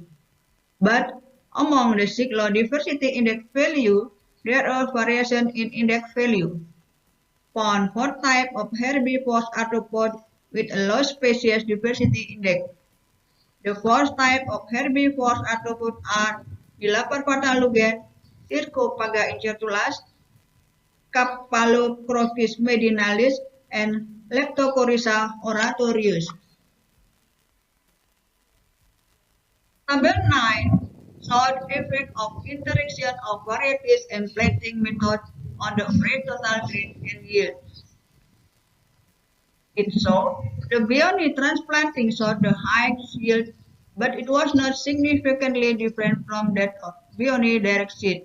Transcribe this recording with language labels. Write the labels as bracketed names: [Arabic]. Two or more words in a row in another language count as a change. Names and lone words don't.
[English] But among the 6 low diversity index value, there are variations in index value. Found 4 types of herbivorous arthropod with a low species diversity index. The 4 types of herbivorous arthropod are Dilapar lugen, Circopaga incertulus, Capalocrophis medinalis, and Leptocoryza oratorius. Table 9 showed effect of interaction of varieties and planting methods on the average total grain and yield. It showed the BIONI transplanting showed the highest yield, but it was not significantly different from that of BIONI direct seed.